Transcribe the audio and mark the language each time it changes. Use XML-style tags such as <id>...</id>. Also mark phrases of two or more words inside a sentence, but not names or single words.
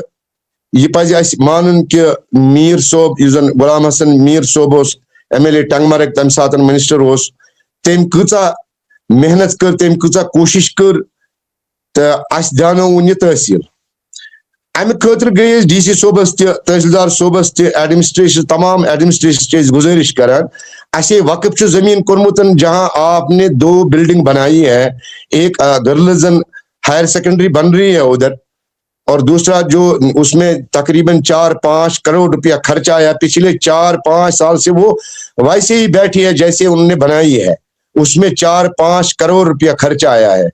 <ks>یہ پزِ اسہِ مانُن کہ میٖر صٲب یُس زن غلام حسن میٖر صٲب اوس MLA ٹنگمرگ تمہِ ساتہٕ منسٹر اوس, تٔمۍ کۭژاہ محنت کٔر, تٔمۍ کۭژاہ کوٗشش کٔر تہٕ اسہِ دیانووُن یہِ تحصیل. امہِ خٲطرٕ گٔے أسۍ ڈی سی صٲبس تہِ, تحصیلدار صٲبس تہِ, ایڈمنسٹریشن تمام ایڈمنسٹریشن چھِ أسۍ گزٲرش کران, اسے وقف چھُ زمین کوٚرمُت</ks> <ur>جہاں آپ نے 2 بلڈنگ بنائی ہے, ایک</ur> <en>girls higher secondary</en> <ur>بن رہی ہے ادھر, اور دوسرا جو اس میں تقریباً 4-5 کروڑ روپیہ خرچہ آیا. پچھلے 4-5 سال سے وہ ویسے ہی بیٹھی ہے جیسے انہوں نے بنائی ہے, اس میں 4-5 کروڑ روپیہ خرچہ آیا ہے.</ur>